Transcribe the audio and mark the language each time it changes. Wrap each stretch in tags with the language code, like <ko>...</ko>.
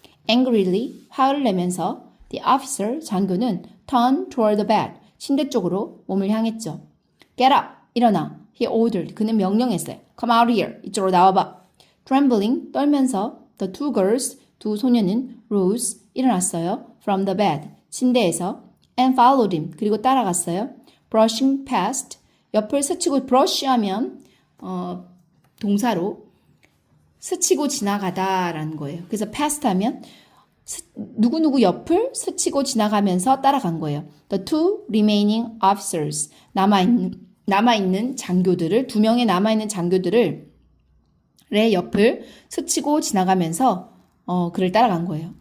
<en>Angrily,</en> <ko>화를 내면서</ko> <en>the officer,</en> <ko>장교는</ko> <en>turned toward the bed,</en> <ko>침대 쪽으로 몸을 향했죠.</ko> <en>Get up,</en> <ko>일어나.</ko> <en>He ordered,</en> <ko>그는 명령했어요.</ko> <en>Come out here,</en> <ko>이쪽으로 나와봐.</ko> <en>Trembling, 떨면서 the two girls,</en> <ko>두 소녀는 rose, 일어났어요.</ko> <en>from the bed,</en> <ko>침대에서.</ko> <en>and followed him,</en> <ko>그리고 따라갔어요.</ko> <en>brushing past,</en> <ko>옆을 스치고 brush 하면 동사로 스치고 지나가다라는 거예요. 그래서 past 하면 누구누구 옆을 스치고 지나가면서 따라간 거예요.</ko> <en>The two remaining officers,</en> <ko>남아있는 장교들을, 두 명의 남아있는 장교들을 의 옆을 스치고 지나가면서 그를 따라간 거예요.</ko>